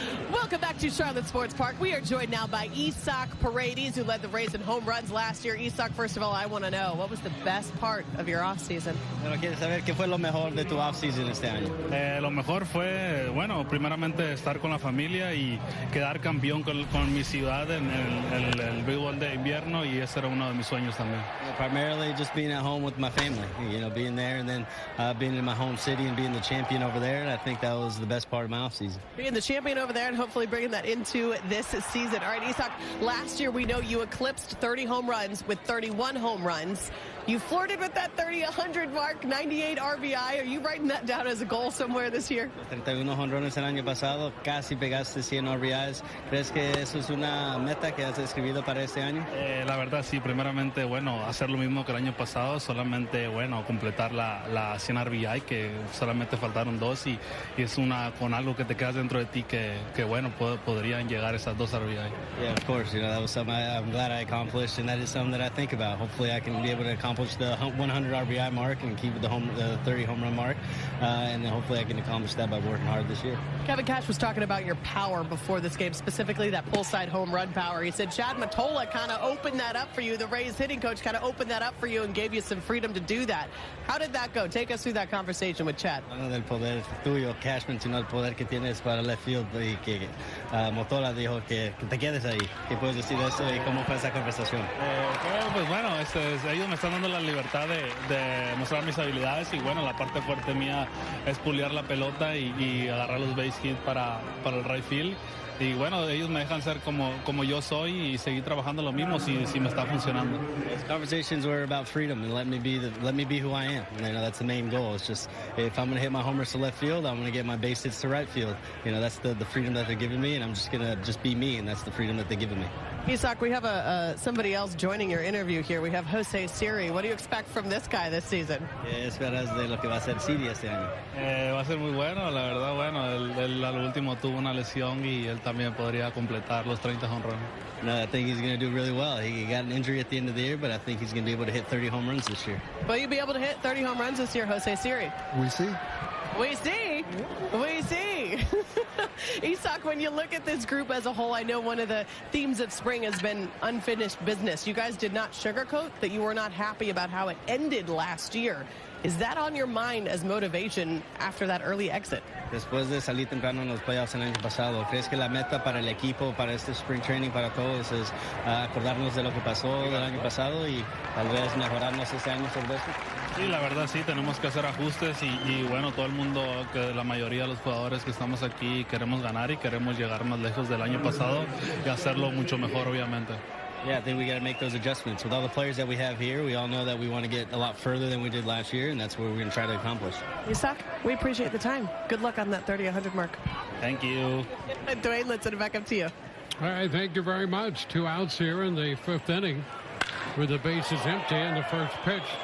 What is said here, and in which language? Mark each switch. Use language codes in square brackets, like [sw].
[en] Welcome back to Charlotte Sports Park. We are joined now by Isak Paredes, who led the Rays in home runs last year. Isak, first of all, I want to know, what was the best part of your offseason? [es] Bueno, quiero saber qué fue lo mejor de tu offseason este año. Lo mejor fue, bueno, primeramente estar con la familia y quedar campeón con mi ciudad en el béisbol de invierno, y ese era uno de mis sueños también. [en] Primarily just being at home with my family, you know, being there and then being in my home city and being the champion over there. And I think that was the best part of my offseason. Being the champion over there and hopefully bringing taking that into this season. All right, Isak, last year we know you eclipsed 30 home runs with 31 home runs. You flirted with that 30-100 mark, 98 RBI. Are you writing that down as a goal somewhere this year? [es] 31 jonrones el año pasado, casi pegaste 100 RBIs. ¿Crees que eso es una meta que has escribido para este año? La verdad sí, primeramente, bueno, hacer lo mismo que el año pasado, solamente, bueno, completar la 100 RBI, que solamente faltaron 2 y es con algo que te quedas dentro de ti que bueno, podrían llegar esas 2 RBI. [en] Yeah, of course, that was something I'm glad I accomplished, and that is something that I think about. Hopefully I can be able to accomplish the 100 RBI mark and keep the 30 home run mark, and then hopefully I can accomplish that by working hard this year. Kevin Cash was talking about your power before this game, specifically that pull side home run power. He said Chad Mottola kind of opened that up for you. The Rays hitting coach kind of opened that up for you and gave you some freedom to do that. How did that go? Take us through that conversation with Chad. [es] Bueno, del poder tuyo, Cash mencionó el poder que tienes para left field y que Mottola dijo que te quedes ahí. ¿Qué puedes decir de eso y cómo fue esa conversación? Pues bueno, ellos me están dando la libertad de mostrar mis habilidades y bueno, la parte fuerte mía es puliar la pelota y agarrar los base hits para el right field. Y bueno, ellos me dejan ser como yo soy y seguir trabajando lo mismo si me está funcionando. [en] These conversations were about freedom and let me be who I am. And, that's the main goal. It's just if I'm going to hit my homers to left field, I'm going to get my base hits to right field. That's the freedom that they're giving me, and I'm just going to be me, and that's the freedom that they're giving me. Isak, we have somebody else joining your interview here. We have Jose Siri. What do you expect from this guy this season? [es] ¿Qué esperas de lo que va a ser Siri este año? Va a ser muy bueno, la verdad. Bueno, él al último tuvo una lesión y él también podría completar los 30 home runs. [en] No, I think he's going to do really well. He got an injury at the end of the year, but I think he's going to be able to hit 30 home runs this year. Will you be able to hit 30 home runs this year, Jose Siri? We see. We see. We see. Isak, when you look at this group as a whole, I know one of the themes of spring has been unfinished business. You guys did not sugarcoat that you were not happy about how it ended last year. Is that on your mind as motivation after that early exit? [es] Después de salir temprano en los playoffs el año pasado, ¿crees que la meta para el equipo, para este Spring Training, para todos, es acordarnos de lo que pasó del año pasado y tal vez mejorarnos este año sobre esto? Sí, la verdad sí, tenemos que hacer ajustes y bueno, todo el mundo, que la mayoría de los jugadores que estamos aquí queremos ganar y queremos llegar más lejos del año pasado y hacerlo mucho mejor, obviamente. [en] Yeah, I think we got to make those adjustments. With all the players that we have here, we all know that we want to get a lot further than we did last year, and that's what we're going to try to accomplish. Isak, we appreciate the time. Good luck on that 30-100 mark. Thank you. Dwayne, let's send it back up to you. All right, thank you very much. 2 outs here in the 5th inning with the bases empty in the first pitch.